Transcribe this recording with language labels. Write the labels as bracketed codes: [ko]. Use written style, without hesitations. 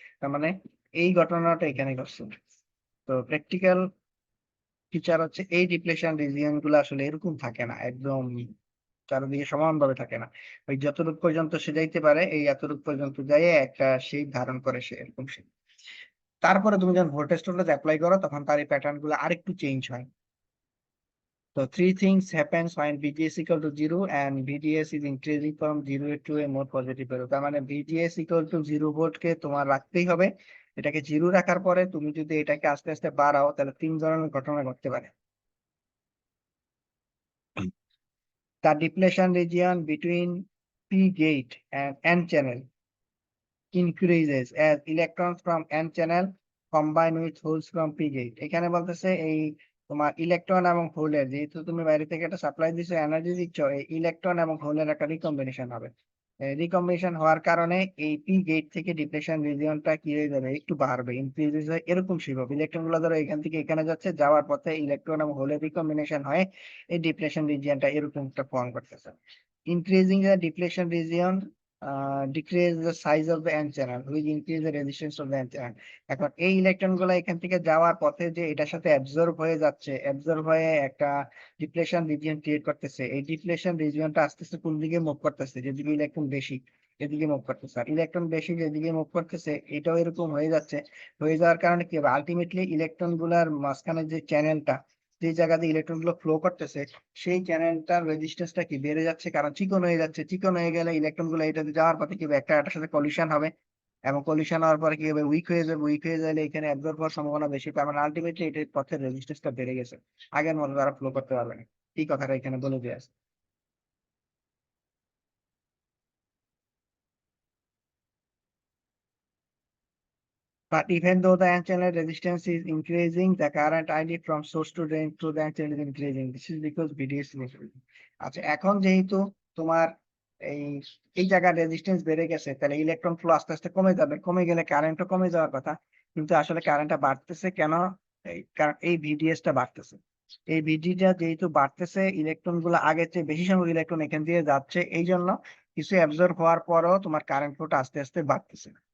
[bn] তার মানে এই ঘটনাটা এখানে ঘটছে। তো প্র্যাকটিক্যাল ফিচার হচ্ছে এই ডিপ্লেশন রিজিয়ন গুলো আসলে এরকম থাকে না, একদম চারিদিকে সমানভাবে থাকে না। ওই যতটুকু পর্যন্ত সে যাইতে পারে এই এতটুকু পর্যন্ত যাই একটা শেপ ধারণ করে সে এরকম shape। তারপরে তুমি যখন ভোল্টেজ টোল্টেজ অ্যাপ্লাই করো তখন তার এই প্যাটার্ন গুলো আরেকটু চেঞ্জ হয়। [en] তো three things happens when VGS equal to 0 and VDS is increasing from 0 to a more positive value। [bn] তার মানে VGS equal to 0 ভোল্ট কে তোমার রাখতেই হবে। এটাকে 0 রাখার পরে তুমি যদি এটাকে আস্তে আস্তে বাড়াও তাহলে তিন ধরনের ঘটনা ঘটতে পারে। [en] The depletion region between P gate and N channel increases as electrons from N channel combine with holes from P gate। [bn] এখানে বলতেছে এই তোমার ইলেকট্রন এবং হোলের, যেহেতু তুমি বাইরে থেকে একটা সাপ্লাই দিছো এনার্জি দিচ্ছ, এই ইলেকট্রন এবং হোলের একটা রিকম্বিনেশন হবে। রিকম্বিনেশন হওয়ার কারণে এই পি গেট থেকে ডিপ্লেশন রিজিয়নটা কি হয়ে যাবে, একটু বাড়বে, ইনক্রিজেস হয়, এরকম শিখব। ইলেকট্রন গুলো ধরো এখান থেকে এখানে যাচ্ছে, যাওয়ার পথে ইলেকট্রন এবং হোলের রিকম্বিনেশন হয়, এই ডিপ্লেশন রিজিয়নটা এরকম একটা ফর্ম করতেছে। [en] Increasing the depletion region decrease the size of the n channel which increase the resistance of the n channel। [bn] এখন এই ইলেকট্রন গুলো এখান থেকে যাওয়ার পথে যে এটার সাথে অ্যাবজর্ব হয়ে যাচ্ছে, অ্যাবজর্ব হয়ে একটা ডিপ্লেশন রিজিয়ন ক্রিয়েট করতেছে, এই ডিপ্লেশন রিজিয়নটা আস্তে আস্তে কোন দিকে মুভ করতেছে, যেদিকে ইলেকট্রন বেশি এদিকে মুভ করতেছে, আর ইলেকট্রন বেশি যেদিকে মুভ করতেছে এটাও এরকম হয়ে যাচ্ছে। হয়ে যাওয়ার কারণে কি হবে, আলটিমেটলি ইলেকট্রন গুলার মাঝখানে যে চ্যানেলটা, যে জায়গা দিয়ে ইলেকট্রন গুলো ফ্লো করতেছে, সেই চ্যানেলটার রেজিস্ট্যান্সটা কি বেড়ে যাচ্ছে, কারণ চিকন হয়ে যাচ্ছে। চিকন হয়ে গেলে ইলেকট্রন গুলো এটাতে যাওয়ার পথে কি হবে, একটা একটার সাথে কলিশন হবে, এবং কলিশন হওয়ার পরে কি হবে, উইক হয়ে যাবে। উইক হয়ে গেলে এখানে অ্যাবজর্ব হওয়ার সম্ভাবনা বেশি, তার মানে আলটিমেটলি এটার পথের রেজিস্ট্যান্সটা বেড়ে গেছে, আগের মতো তারা ফ্লো করতে পারবে না। এই কথাটা এখানে বলে দিয়ে আছে। [en] But even though the N channel resistance is increasing, the current ID from source to drain through the N channel is increasing. This is because VDS is increasing। [bn] আচ্ছা, এখন যেহেতু তোমার এই এই জায়গার রেজিস্ট্যান্স বেড়ে গেছে, তাহলে ইলেকট্রন ফ্লো আস্তে আস্তে কমে যাবে, কমে গেলে কারেন্টও কমে যাওয়ার কথা। কিন্তু আসলে কারেন্টটা বাড়তেছে কেন? কারণ এই VDS টা বাড়তেছে। এই ভিডিটা যেহেতু বাড়তেছে, ইলেকট্রন গুলো আগের চেয়ে বেশি সংখ্যক ইলেকট্রন এখান দিয়ে যাচ্ছে, এই জন্য কিছু অ্যাবজর্ব হওয়ার পরও তোমার কারেন্ট ফ্লোটা আস্তে আস্তে বাড়তেছে।